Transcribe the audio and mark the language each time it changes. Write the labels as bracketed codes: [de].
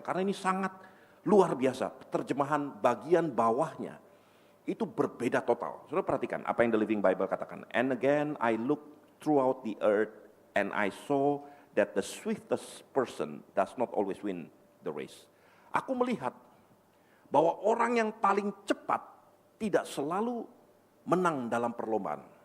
[id] Karena ini sangat luar biasa, terjemahan bagian bawahnya itu berbeda total. Saudara perhatikan apa yang The Living Bible katakan. [en] And again I looked throughout the earth and I saw that the swiftest person does not always win the race. [id] Aku melihat bahwa orang yang paling cepat tidak selalu menang dalam perlombaan.